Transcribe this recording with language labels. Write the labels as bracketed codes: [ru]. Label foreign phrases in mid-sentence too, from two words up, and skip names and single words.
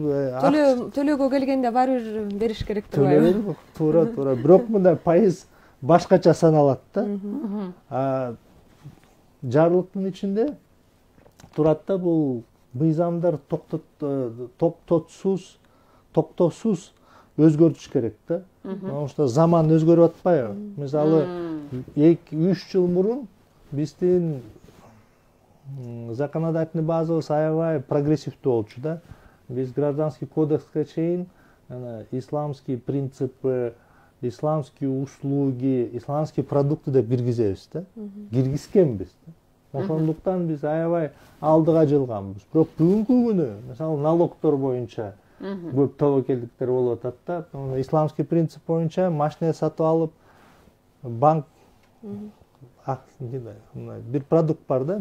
[ky] төлөөгө келгенде баары бир бериш керек турбайбы? Туура. Бирок мындай пайыз башкача саналат да. Жарлыктын ичинде турат да, бул мыйзамдар токтоосуз өзгөртүш керек да. [ru] Потому что [ky] заман өзгөрүп атпайбы? Мисалы 2-3 жыл мурун биздин законодательный базабыз аябай прогрессивдүү болчу да. Биз [ru] гражданский кодекске [ky] чейин [ru] исламский принципы, исламские услуги, исламские продукты [ky] деп киргизебиз да. Киргизкенбиз да. Ошондуктан биз аябай алдыга жылганбыз. Бирок бүгүнкү күнү мисалы налогдор боюнча көп тобокелдиктер болуп атат да. [ru] Исламский принцип [ky] боюнча машина сатып алып, банк бир продукт бар да.